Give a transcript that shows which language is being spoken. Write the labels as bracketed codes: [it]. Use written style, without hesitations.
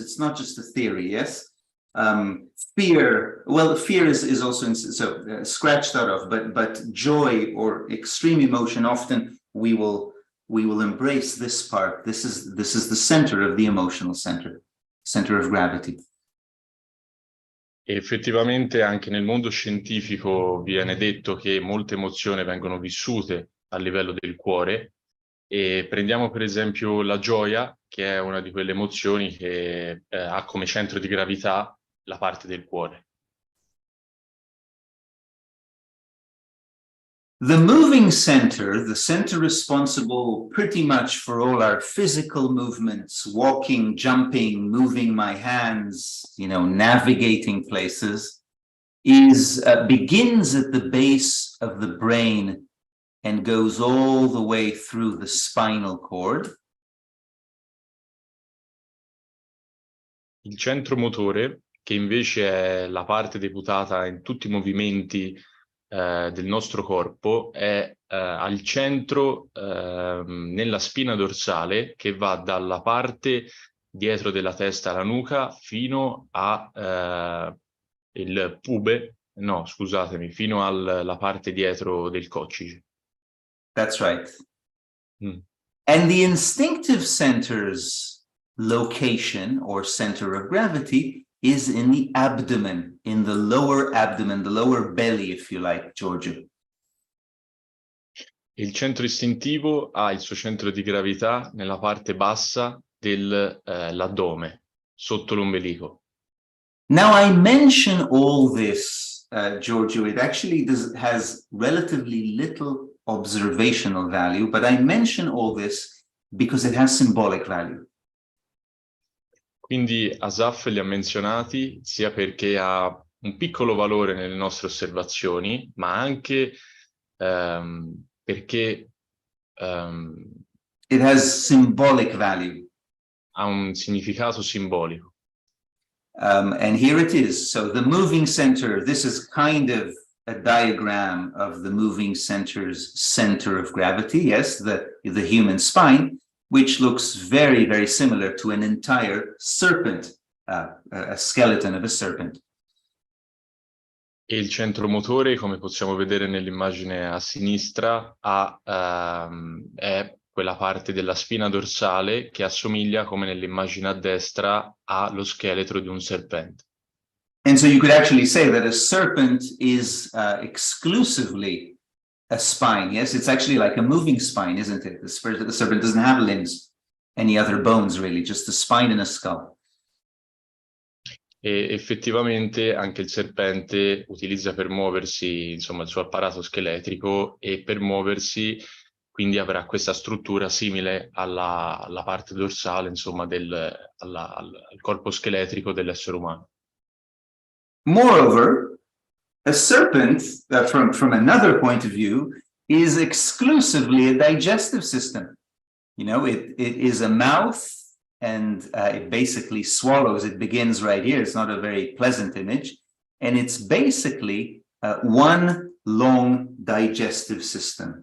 [en] It's not just a theory, yes? Fear, well, fear is also scratched out of, but joy or extreme emotion, often we will we will embrace this part. This is the center of the emotional center of gravity. [it] E effettivamente anche nel mondo scientifico viene detto che molte emozioni vengono vissute a livello del cuore, e prendiamo per esempio la gioia, che è una di quelle emozioni che ha come centro di gravità la parte del cuore. [en] The moving center, the center responsible pretty much for all our physical movements, walking, jumping, moving my hands, navigating places, begins at the base of the brain and goes all the way through the spinal cord. [it] Il centro motore, che invece è la parte deputata in tutti i movimenti del nostro corpo, è al centro nella spina dorsale, che va dalla parte dietro della testa alla nuca fino a il pube, no, scusatemi, fino alla parte dietro del coccige. [en] That's right. And the instinctive center's location or center of gravity is in the abdomen, in the lower abdomen, the lower belly, if you like, Giorgio. [it] Il centro istintivo ha il suo centro di gravità nella parte bassa dell'addome, sotto l'ombelico. [en] Now, I mention all this, Giorgio, it actually has relatively little observational value, but I mention all this because it has symbolic value. [it] Quindi Asaf li ha menzionati sia perché ha un piccolo valore nelle nostre osservazioni, ma anche perché [en] it has symbolic value. [it] Ha un significato simbolico. [en] And here it is. So the moving center, this is kind of a diagram of the moving center's center of gravity, yes, the human spine, which looks very, very similar to an entire serpent, a skeleton of a serpent. [it] E il centro motore, come possiamo vedere nell'immagine a sinistra, è quella parte della spina dorsale che assomiglia, come nell'immagine a destra, allo scheletro di un serpente. [en] And so you could actually say that a serpent is exclusively a spine. Yes, it's actually like a moving spine, isn't it? The serpent doesn't have limbs, any other bones really, just a spine and a skull. [it] E effettivamente anche il serpente utilizza per muoversi, insomma, il suo apparato scheletrico, e per muoversi quindi avrà questa struttura simile alla parte dorsale, insomma, al corpo scheletrico dell'essere umano. [en] Moreover, a serpent, from another point of view, is exclusively a digestive system. It is a mouth, and it basically swallows. It begins right here. It's not a very pleasant image. And it's basically one long digestive system.